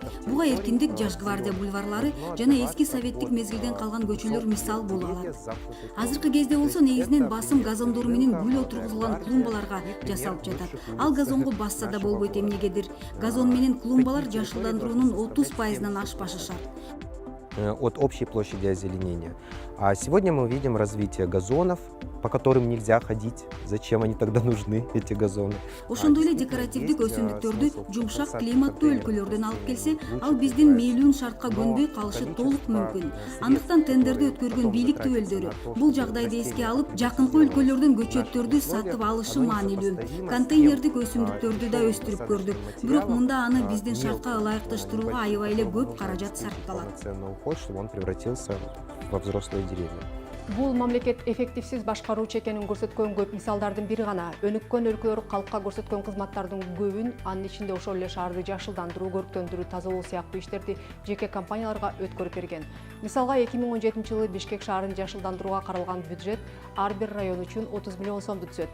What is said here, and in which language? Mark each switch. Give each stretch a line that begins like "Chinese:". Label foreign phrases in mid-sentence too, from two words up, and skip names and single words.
Kyrgyz: Буга Эркиндик, Жаш гвардия бульварлары жана эски советтик мезгилден калган көчөлөр мисал боло алат. Азыркы кезде болсо негизинен басым газондору менен гүл отургузулган клумбаларга жасалып жатат. Ал газонго басса да болбойт эмнегедир. Газон менен клумбалар жашылдандыруунун 30%-дан ашпашы шарт.
Russian: От общей площади озеленения. А сегодня мы видим развитие газонов, по которым нельзя ходить. Зачем они тогда нужны, эти газоны?
Kyrgyz: Ошондой эле декоративдик өсүмдүктөрдү жумшак климаттуу өлкөлөрдөн алып келсе, ал биздин мээлүүн шартка көнбөй калышы толук мүмкүн. Андыктан тендерди өткөргөн бийлик төбөлдөрү бул жагдайды эске алып, жакынкы өлкөлөрдөн көчөттөрдү сатып алышы маанилүү. Контейнердик өсүмдүктөрдү да өстүрүп көрдүк. Бирок мында аны биздин шартка ылайыкташтырууга аябай эле көп каражат сарпталат.
Russian: Чтобы он превратился во взрослые деревья.
Kyrgyz: Бул мамлекет эффективсиз башкаруучу экенин көрсөткөн көп мисалдардын бири гана. Өнүккөн өлкөлөр калкка көрсөткөн кызматтардын көбүн, анын ичинде ошол эле шаарды жашылдандыруу, көрктөндүрүү, тазалоо сыяктуу иштерди жеке компанияларга өткөрүп берген. Мисалга 2017 жылы Бишкек шаарын жашылдандырууга каралган бюджет ар бир район үчүн 30 миллион сомду түзөт.